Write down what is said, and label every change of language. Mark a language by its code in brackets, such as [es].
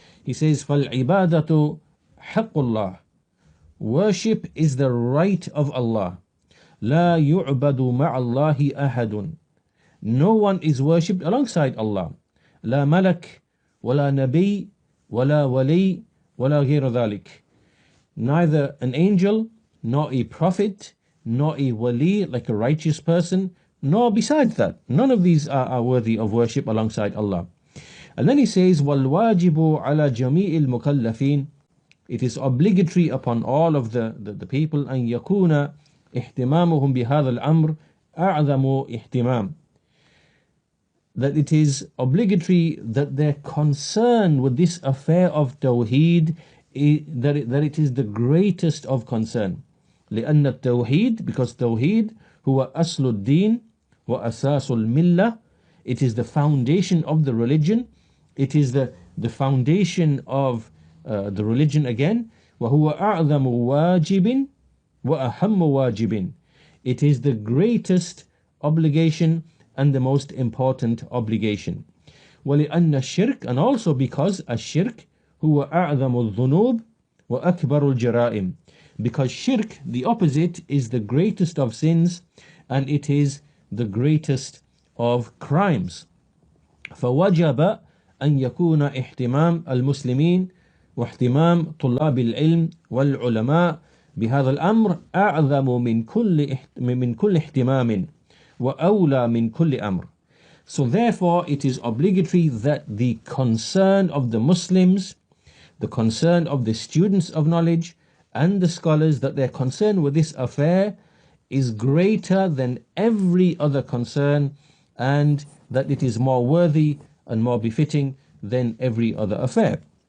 [en] He says, [ar] فَالْعِبَادَةُ حَقُّ اللَّهِ. [en] Worship is the right of Allah. [ar] لَا يُعْبَدُ مَعَ اللَّهِ أَحَدٌ. [en] No one is worshipped alongside Allah. [ar] لا ملك ولا نبي ولا ولي ولا غير ذلك. [en] Neither an angel, nor a prophet, nor a wali, like a righteous person, nor besides that. None of these are worthy of worship alongside Allah. And then he says, [ar] وَالْوَاجِبُ عَلَى جَمِيعِ الْمُكَلَّفِينَ. [en] It is obligatory upon all of the people, [ar] أَن يَكُونَ اهتمامهم بهذا الأمر أعظم اهتمام. [en] That it is obligatory that their concern with this affair of Tawheed, that it is the greatest of concern. [ar] لأن التوحيد, [en] because Tawheed [ar] هو أصل الدين وأساس الملة, [en] it is the foundation of the religion, it is the foundation of the religion again. [ar] وهو أعظم واجب وأهم واجب. [en] It is the greatest obligation and the most important obligation. [ar] وَلِأَنَّ الشِّرْكَ, [en] and also because [ar] الشِّرْكَ هُوَ أَعْظَمُ الذُّنُوبِ وَأَكْبَرُ الْجَرَائِمِ. [en] Because shirk, the opposite, is the greatest of sins, and it is the greatest of crimes. [ar] فَوَجَبَ أن يكون اهتمام المسلمين واهتمام طلاب العلم والعلماء بهذا الأمر أعظم من كل اهتمام وأولى من كل أمر. [en] So therefore it is obligatory that the concern of the Muslims, the concern of the students of knowledge and the scholars, that their concern with this affair is greater than every other concern, and that it is more worthy and more befitting than every other affair.